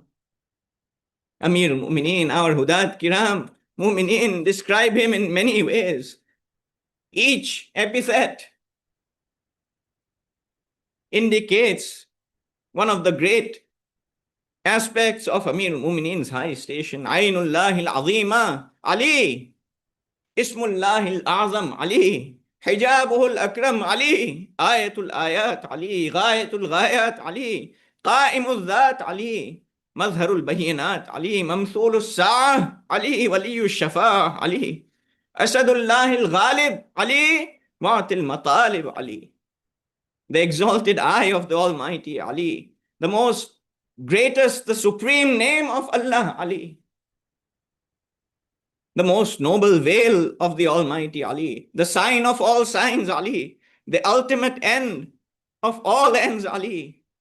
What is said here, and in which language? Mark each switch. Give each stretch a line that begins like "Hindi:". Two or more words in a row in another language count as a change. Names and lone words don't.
English: Amir al-Mumineen, our
Arabic: هداة كرام,
English: Mumineen, describe him in many ways. Each epithet indicates one of the great aspects of Amir al-Mumineen's high station.
Arabic: عين الله العظيمة، Ali. اسم الله الأعظم، Ali. حجابه الأكرم، Ali. آية الآيات, Ali. غاية الغايات، Ali. قائم الذات، Ali. مظهر البينات، Ali. ممثول الساعة، Ali. ولي الشفاعة، Ali. أسد الله الغالب، Ali. معطي المطالب، Ali.
English: The exalted eye of the Almighty, Ali. The most greatest, the supreme name of Allah, Ali. the most noble veil of the Almighty Ali, the sign of all signs Ali, the ultimate end of all ends Ali.